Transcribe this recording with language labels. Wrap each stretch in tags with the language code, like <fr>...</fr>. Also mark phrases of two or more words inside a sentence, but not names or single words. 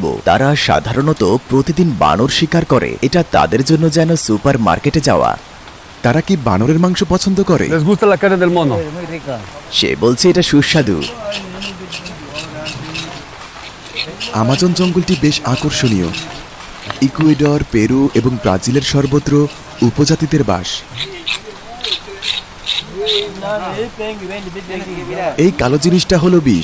<bn>তারা সাধারণত প্রতিদিন বানর শিকার করে। এটা তাদের জন্য যেন সুপার মার্কেটে যাওয়া। তারা কি বানরের মাংস পছন্দ করে?</bn> <es>Les gusta la carne del mono. Es muy rica.</es> <bn>সে বলছে এটা সুস্বাদু। আমাজন জঙ্গলটি বেশ আকর্ষণীয়। ইকুয়েডর, পেরু এবং ব্রাজিলের সর্বত্র উপজাতিদের বাস। এই কালো জিনিসটা হলো বিষ।</bn>